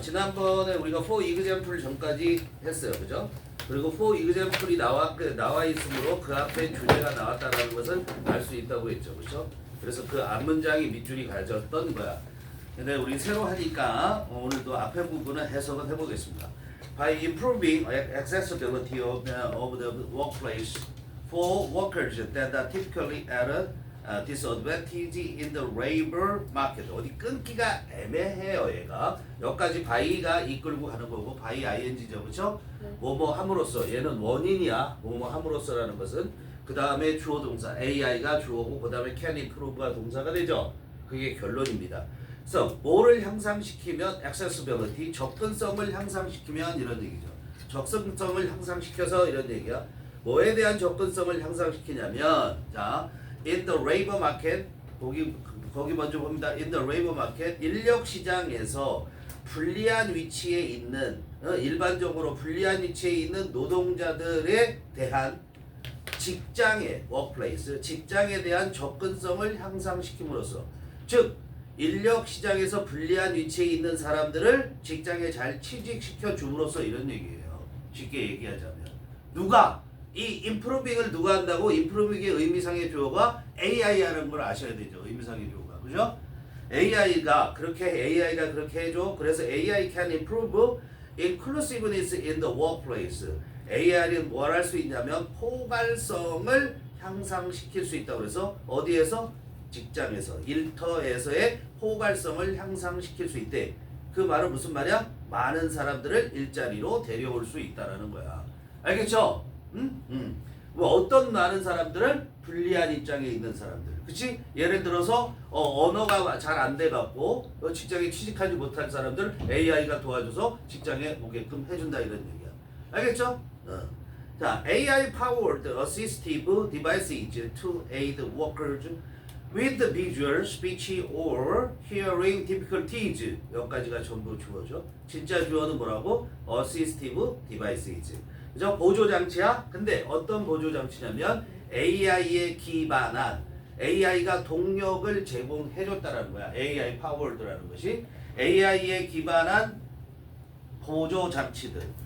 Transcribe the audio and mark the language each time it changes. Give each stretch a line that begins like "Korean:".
Korean: 지난번에 우리가
English: for example
Korean: 전까지 했어요. 그죠? 그리고 for example이 나와 있으므로 그 앞에 주제가 나왔다는 것을 알 수 있다고 했죠. 그죠? 그래서 그 앞문장이 밑줄이 가졌던 거야. 근데 우리 새로 하니까 오늘도 앞에 부분은 해석을 해보겠습니다.
English: By improving accessibility of the workplace for workers that are typically at a disadvantage in the labor market.
Korean: 어디 끊기가 애매해요. 얘가 여기까지 by가 이끌고 가는 거고 by ing죠. 그렇죠? 뭐뭐 함으로써 얘는 원인이야. 뭐뭐 함으로써라는 것은 그 다음에 주어 동사 AI가 주어고 그 다음에
English: can improve
Korean: 가 동사가 되죠. 그게 결론입니다. 그래서 뭐를 향상시키면 accessibility 접근성을 향상시키면 이런 얘기죠. 접근성을 향상시켜서 이런 얘기야. 뭐에 대한 접근성을 향상시키냐면 자
English: in the labor market
Korean: 거기 먼저 봅니다.
English: in the labor market
Korean: 인력 시장에서 불리한 위치에 있는 일반적으로 불리한 위치에 있는 노동자들에 대한 직장의 workplace 직장에 대한 접근성을 향상시킴으로써 즉 인력 시장에서 불리한 위치에 있는 사람들을 직장에 잘 취직시켜 줌으로써 이런 얘기예요. 쉽게 얘기하자면 누가 이 improving을 누가 한다고? improving의 의미상의 주어가 AI라는 걸 아셔야 되죠. 의미상의 주어가 그죠? AI가 그렇게 해줘.
English: 그래서 AI can improve inclusiveness in the workplace.
Korean: AI는 뭘 할 수 있냐면 포괄성을 향상시킬 수 있다. 그래서 어디에서? 직장에서 일터에서의 포괄성을 향상시킬 수 있대. 그 말은 무슨 말이야? 많은 사람들을 일자리로 데려올 수 있다라는 거야. 알겠죠? 뭐 어떤 많은 사람들을 불리한 입장에 있는 사람들. 그치? 예를 들어서 언어가 잘 안 돼갖고 직장에 취직하지 못한 사람들 AI가 도와줘서 직장에 오게끔 해준다 이런 얘기야. 알겠죠?
English: 자, AI powered assistive devices to aid workers with visual, speech or hearing difficulties.
Korean: 여기까지가 전부 주어죠. 진짜 주어는 뭐라고?
English: assistive devices.
Korean: 그죠? 보조장치야? 근데 어떤 보조장치냐면 AI에 기반한 AI가 동력을 제공해줬다라는 거야. AI powered라는 것이 AI에 기반한 보조장치들.